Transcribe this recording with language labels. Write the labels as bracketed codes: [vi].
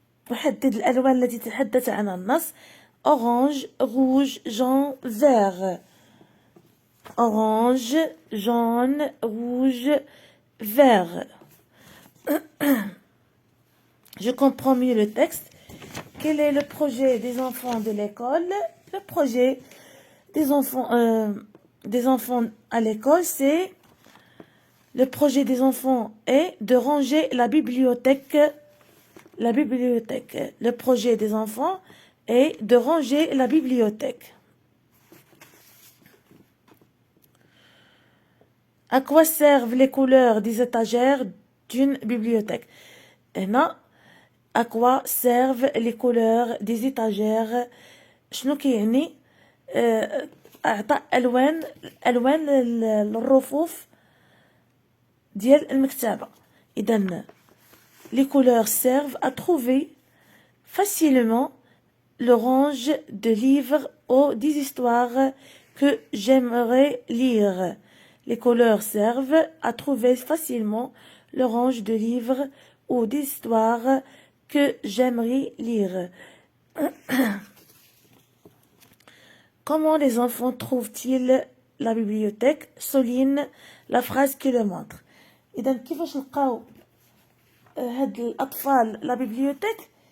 [ar] وحدد الألوان التي تتحدث عنها النص. [fr] Orange, rouge, jaune, vert. Orange, jaune, rouge, vert. Je comprends mieux le texte. Quel est le projet des enfants de l'école? Le projet des enfants à l'école, c'est Le projet des enfants est de ranger la bibliothèque. La bibliothèque. Le projet des enfants est de ranger la bibliothèque. À quoi servent les couleurs des étagères d'une bibliothèque? [ar] هنا [fr] à quoi servent les couleurs des étagères؟ [ar] شنو كيعني؟ أعطى ألوان الرفوف ديال المكتبة. [fr] إذن les couleurs servent à trouver facilement le range de livres ou des histoires que j'aimerais lire. Les couleurs servent à trouver facilement le range de livres ou d'histoires que j'aimerais lire. Comment les enfants trouvent-ils la bibliothèque? Souligne la phrase qui le montre. [ar] إذا كيفاش نلقاو هاد الأطفال [fr] la bibliothèque?